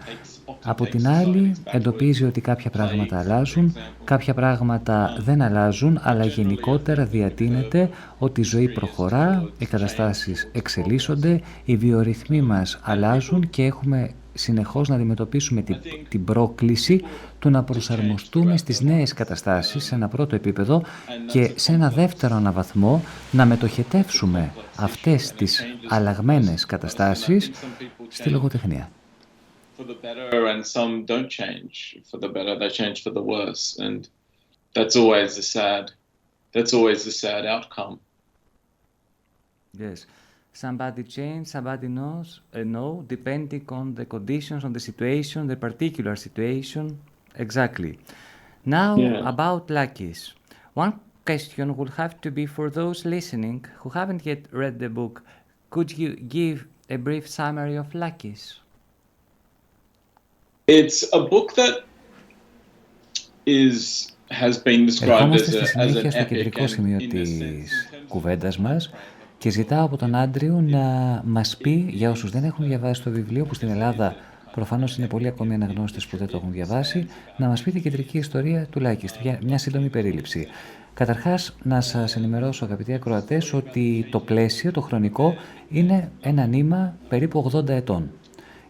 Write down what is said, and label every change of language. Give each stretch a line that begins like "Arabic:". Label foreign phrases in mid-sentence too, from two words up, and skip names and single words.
Greek: Από την άλλη, εντοπίζει ότι κάποια πράγματα αλλάζουν, κάποια πράγματα δεν αλλάζουν, αλλά γενικότερα διατείνεται ότι η ζωή προχωρά, οι καταστάσεις εξελίσσονται, οι βιορυθμοί μας αλλάζουν και έχουμε συνεχώς να αντιμετωπίσουμε την πρόκληση του να προσαρμοστούμε στις νέες καταστάσεις σε ένα πρώτο επίπεδο και σε ένα δεύτερο αναβαθμό να μετοχετεύσουμε αυτές τις αλλαγμένες καταστάσεις στη λογοτεχνία.
English: For the better, and some don't change for the better. They change for the worse, and that's always the sad outcome. Yes, somebody change, somebody knows, no, depending on the conditions, on the situation, the particular situation. Exactly. Now about Lucky's. One question will have to be for those listening who haven't yet read the book. Could you give a brief summary of Lucky's? It's a book that has been described as an
Greek: στο κεντρικό σημείο της κουβέντας μας και ζητάω από τον Άντριου να μας πει, για όσους δεν έχουν διαβάσει το βιβλίο, που στην Ελλάδα προφανώς είναι πολλοί ακόμη αναγνώστες που δεν το έχουν διαβάσει, να μας πει την κεντρική ιστορία του Λάκη, μια σύντομη περίληψη. Καταρχάς, να σας ενημερώσω, αγαπητοί ακροατές, ότι το πλαίσιο, το χρονικό, είναι ένα νήμα περίπου 80 ετών.